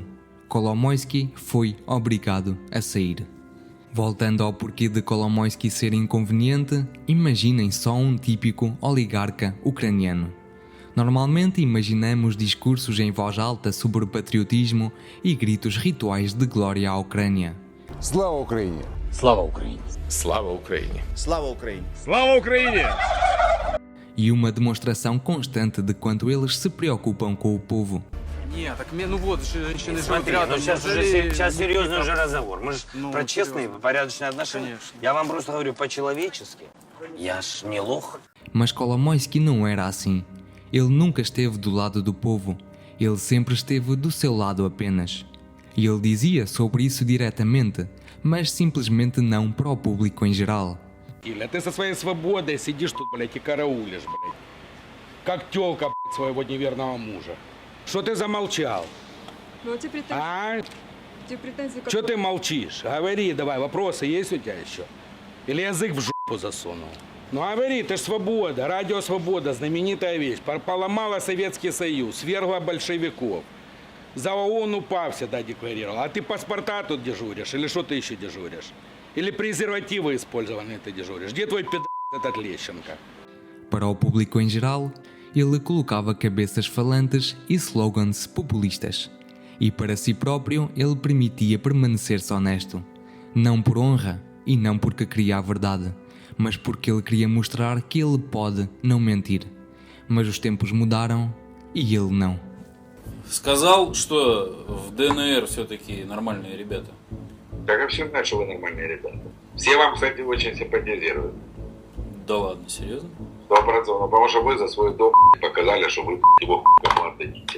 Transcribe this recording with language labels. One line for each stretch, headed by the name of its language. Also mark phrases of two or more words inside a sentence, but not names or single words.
Portuguese: Kolomoisky foi obrigado a sair. Voltando ao porquê de Kolomoisky ser inconveniente, imaginem só um típico oligarca ucraniano. Normalmente imaginamos discursos em voz alta sobre o patriotismo e gritos rituais de glória à Ucrânia.
Ukrainian: Слава Україні! Слава Україні!
Russian: Слава Украине!
Ukrainian: Слава Україні! Слава Україні!
Portuguese: E uma demonstração constante de quanto eles se preocupam com o povo.
Russian: Не, так мне, ну вот, женщины Смотри, живут рядом. ну сейчас неужели- сейчас серьезный ну, уже разговор. Мы же Ну, про честные, серьезно. порядочные отношения. Конечно. Я вам просто говорю по-человечески. Я ж не лох.
Portuguese: Mas Kolomoisky não era assim. Ele nunca esteve do lado do povo. Ele sempre esteve do seu lado apenas. E ele dizia sobre isso diretamente, mas simplesmente não para o público em geral.
Russian: Илья, ты со своей свободой сидишь тут, блядь, и караулишь, блядь. Как тёлка, блядь, своего неверного мужа. Что ты замолчал? Ну, а тебе претензии, А? тебе претензии Что какие? ты молчишь? Говори давай, вопросы есть у тебя еще? Или язык в жопу засунул? Ну говори, ты ж свобода, радио свобода, знаменитая вещь. Поломала Советский Союз, свергла большевиков. За ООН УПА всегда декларировал. А ты паспорта тут дежуришь? Или что ты еще дежуришь? Или презервативы использованные ты дежуришь? Где твой пидор этот Лещенко?
Portuguese: Para o público em geral, ele colocava cabeças falantes e slogans populistas. E para si próprio, ele permitia permanecer-se honesto. Não por honra e não porque queria a verdade, mas porque ele queria mostrar que ele pode não mentir. Mas os tempos mudaram e ele não.
Russian: Сказал, что в ДНР все-таки нормальные ребята. Так, а все знают, что вы нормальные ребята. Все вам, кстати, очень симпатизируют. Да ладно, серьезно? 100%. Потому что вы за свой дом показали, что вы его кому отдадите.